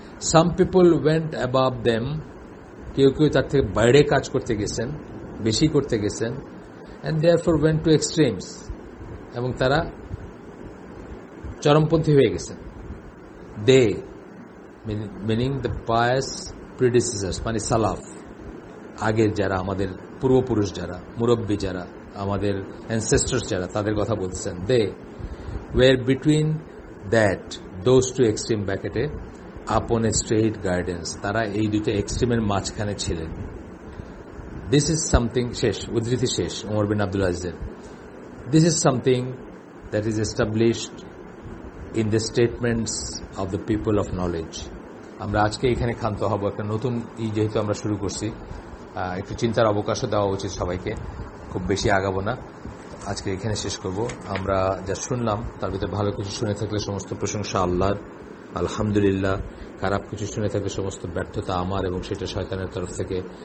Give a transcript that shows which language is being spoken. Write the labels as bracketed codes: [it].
[en] some people went above them, [bn] কেউ তার থেকে বাইরে কাজ করতে গেছেন, বেশি করতে গেছেন, [en] and therefore went to extremes, [bn] এবং তারা চরমপন্থী হয়ে গেছেন। [en] They, meaning the pious predecessors, [bn] মানে সালাফ, আগের যারা আমাদের পূর্বপুরুষ, যারা মুরব্বী, যারা আমাদের ancestors যারা, তাদের কথা বলতেছেন। [en] They were between that, those two extreme bracket, upon a straight guidance, [bn] তারা এই দুটো এক্সট্রিমের মাঝখানে ছিলেন। [en] This is something, [bn] শেষ উদ্ধৃতি শেষ ওমর বিন Abdul আজিজের, [en] this is something that is established in the statements of the people of knowledge. [bn] আমরা আজকে এখানে ক্ষান্ত হব, একটা নতুন যেহেতু আমরা শুরু করছি, একটু চিন্তার অবকাশও দেওয়া উচিত সবাইকে, খুব বেশি আগাবো না, আজকে এখানে শেষ করব। আমরা যা শুনলাম তার ভিতরে ভালো কিছু শুনে থাকলে সমস্ত প্রশংসা আল্লাহর, আলহামদুলিল্লাহ। খারাপ কিছু শুনে থাকলে সমস্ত ব্যর্থতা আমার এবং সেটা শয়তানের তরফ থেকে।